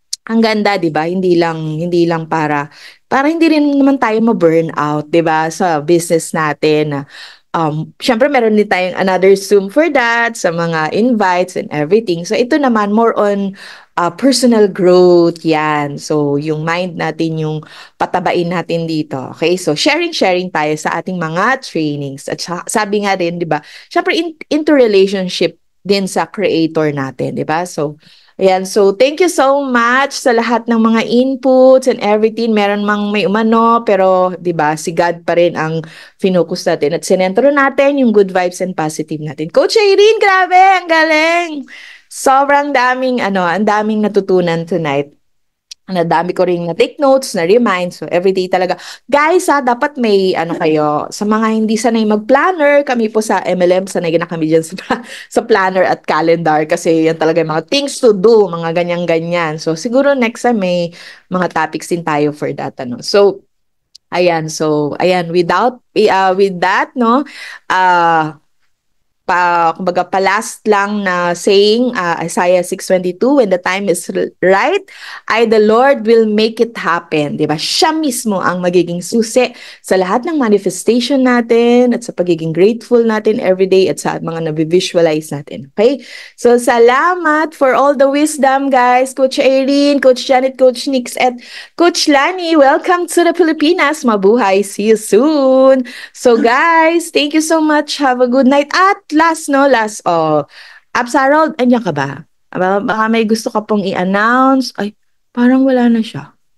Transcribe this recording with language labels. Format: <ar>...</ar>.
<tl>Ang ganda, 'di ba? Hindi lang para hindi rin naman tayo ma-burn out, 'di ba? Sa business natin. Syempre meron din tayong another Zoom for that, sa mga invites and everything.</tl> <en>So</en> <tl>ito naman</tl> <en>more on personal growth, yan.</en> <tl>So yung mind natin yung patabain natin dito. Okay? So sharing tayo sa ating mga trainings. At sabi nga rin, 'di ba? Syempre into relationship din sa creator natin, 'di ba?</tl> <en>So ayan, so thank you so much sa lahat ng mga inputs and everything.</en> <tl>Meron mang may umano, pero 'di ba, si God pa rin ang focus natin at sinentro natin yung good vibes and positive natin. Coach Irene, grabe, ang galing. Sobrang daming ang daming natutunan tonight. Ang dami ko ring na-take notes, na-remind. So, everyday talaga. Guys, dapat may, kayo, sa mga hindi sanay mag-planner, kami po sa MLM, sanay na kami dyan sa planner at calendar kasi yan talaga yung mga things to do, mga ganyan-ganyan.</tl> <en>So, siguro next time may mga topics din tayo for that, So, ayan. So, ayan, with that, no,</en> <tl>kumbaga last lang na saying,</tl> <en>Isaiah 6:22, when the time is right, the Lord will make it happen.</en> <tl>Diba? Siya mismo ang magiging susi sa lahat ng manifestation natin at sa pagiging grateful natin everyday at sa mga nabivisualize natin.</tl> <en>Okay? So,</en> <tl>salamat</tl> <en>for all the wisdom, guys.</en> <tl>Coach Irene, Coach Janet, Coach Nix, at Coach Lani.</tl> <en>Welcome to the Pilipinas.</en> <tl>Mabuhay.</tl> <en>See you soon. So, guys, thank you so much. Have a good night. At last, Abs Harold,</en> <tl>andiyan ka ba? Baka may gusto ka pong i-announce. Ay, parang wala na siya.</tl>